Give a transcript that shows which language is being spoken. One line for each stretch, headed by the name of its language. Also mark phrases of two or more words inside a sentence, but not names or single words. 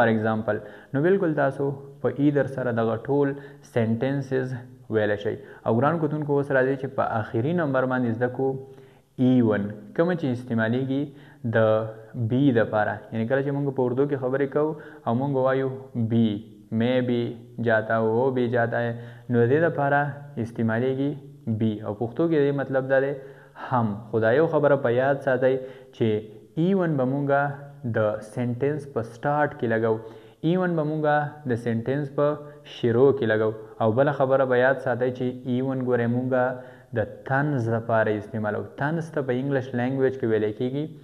Pashto: ایگزامپل نو بالکل تاسو په ایدر سره دغه ټول سنټنسز ویلی شئ او ګران کتونکو اوس راځئ چې په آخري نمبر باندې زده کړو ایون کومه چې استعمالیږي د بی دپاره یعنی کله چې موږ په اردو کې خبرې کوو او موږ وایو بی
Urdu: میں بھی جاتا ہوں وہ بھی جاتا ہے
Pashto: نو دې دپاره استعمالیږي بی او پښتو کې دې مطلب دا دی هم خدایو خبره په یاد ساتئ چې ایون به مونږه د سنټنس په سٹارټ کې لګو ایون به مونږه د سنټنس په شروع کې لګو او بله خبره به یاد ساتئ چې ایون ګورئ مونږه د طنز لپاره استعمالو طنز ته په
English: English language
Pashto: کې ویلی کېږي